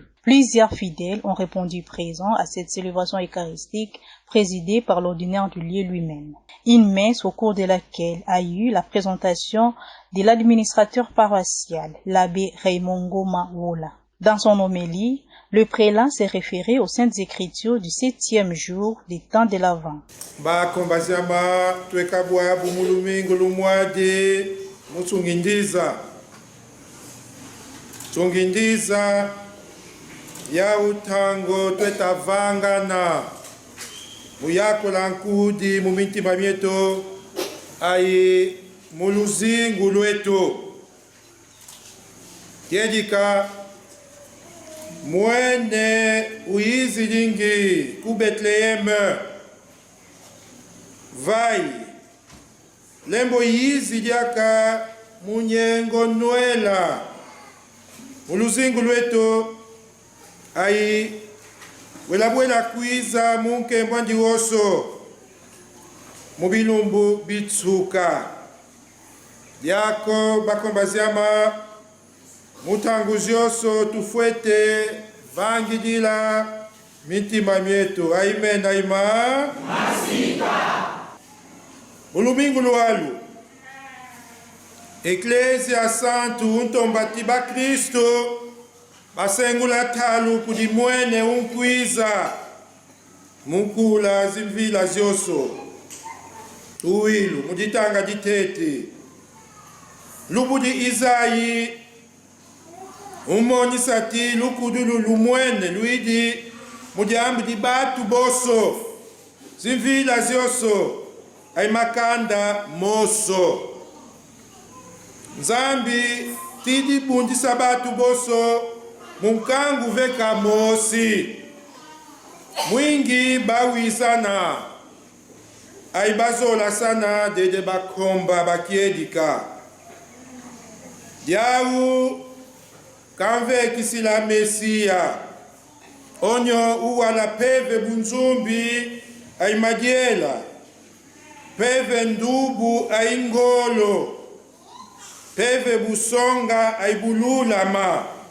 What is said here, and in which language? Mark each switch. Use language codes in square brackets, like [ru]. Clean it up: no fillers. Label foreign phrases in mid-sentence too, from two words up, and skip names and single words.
[fr] Plusieurs fidèles ont répondu présents à cette célébration eucharistique présidée par l'ordinaire du lieu lui-même. Une messe au cours de laquelle a eu la présentation de l'administrateur paroissial, l'abbé Raymond Ngoma Wola. Dans son homélie, le prélat s'est référé aux Saintes Écritures du 7e jour des temps de l'Avent. [kg] Ya utango twetavangana muyako lankudi mumitima myetu ai muluzingu lwetu yedika mwene uizi lingi ku Bethlehem vai lembo yizi lyaka munyengo nwela muluzingu lwetu ai welabwela kwiza munke mbwandi woso mubilumbu bitsuka yako bakombaziama mutangu zyoso tufwete vangidila mitima myetu amen aima masika ulumingu lualu Ecclesia Santu untombati ba Kristo basengula talu kudi mwene unkwiza mukula zimvila zyoso tuwilu muditanga ditete lubudi Izayi umoni sati lukudulu lumwene luidi mudiambi di batu boso zimvila zyoso ay makanda moso Nzambi tidi bundi sabatu boso munkangu veka mosi mwingi bawi sana aibazola sana dede bakomba bakiedika diawu kanve kisila mesia onyo uwala peve bunzumbi aimadiela peve ndubu aingolo peve busonga aibululama